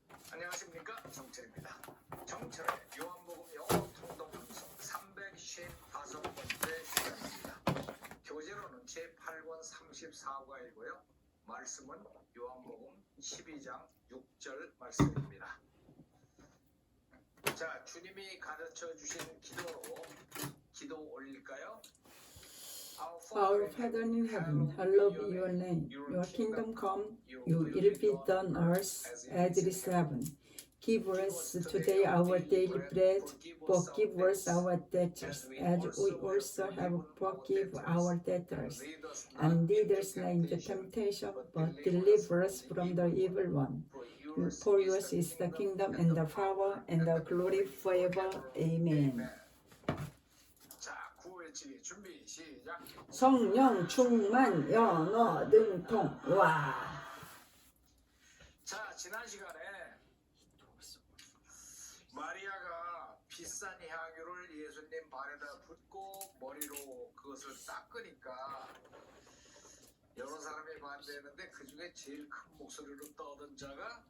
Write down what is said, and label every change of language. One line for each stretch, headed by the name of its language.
Korean: 안녕하십니까, 정철입니다. 정철의 요한복음 영어 통독 방송 355번째 시간입니다. 교재로는 제8권 34과이고요. 말씀은 요한복음 12장 6절 말씀입니다. 자, 주님이 가르쳐 주신 기도로 기도 올릴까요?
English: Our Father in heaven, hallowed be your name. Your kingdom come, your will be done on earth as it is heaven. Give us today our daily bread. Forgive us our debtors, as we also have forgiven our debtors. And lead us not into temptation, but deliver us from the evil one. For yours is the kingdom and the power and the glory forever. Amen.
Korean: 자, 구호외치기 준비 시작. 성령 충만 연어 능통. 와. 자, 지난 시간에 마리아가 비싼 향유를 예수님 발에다 붓고 머리로 그것을 닦으니까 여러 사람이 반대했는데 그 중에 제일 큰 목소리로 떠든 자가